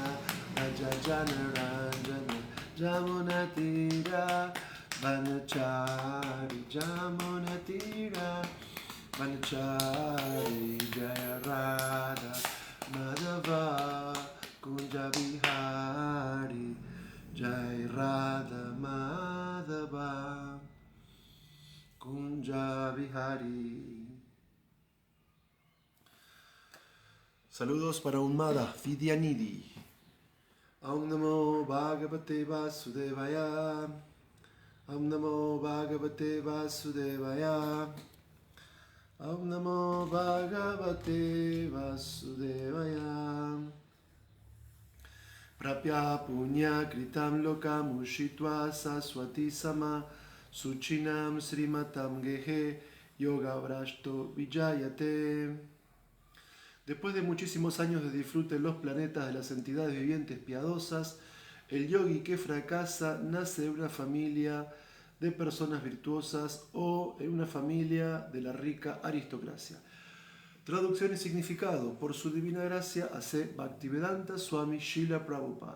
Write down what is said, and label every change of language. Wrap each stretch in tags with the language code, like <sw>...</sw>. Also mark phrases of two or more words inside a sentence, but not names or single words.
<sa>व्रज जनरञ्जन यमुनातीर वनचारी यमुनातीर वनचारी जय राधा माधव कुञ्ज विहारी जय राधा माधव कुञ्ज विहारी.</sa> <es>Saludos para Unmada Vidyanidhi.</es> <sa>ॐ नमो भगवते वासुदेवाय. ॐ नमो भगवते वासुदेवाय. ॐ नमो भगवते वासुदेवाय. प्राप्य पुण्य कृताम् लोकान् उषित्वा शाश्वतीः समाः शुचीनाम् श्रीमताम् गेहे योग भ्रष्टो ऽभिजायते.</sa> <es>Después de muchísimos años de disfrute en los planetas de las entidades vivientes piadosas, el yogi que fracasa nace de una familia de personas virtuosas o en una familia de la rica aristocracia. Traducción y significado. Por su divina gracia hace Bhaktivedanta Swami Srila Prabhupada.</es>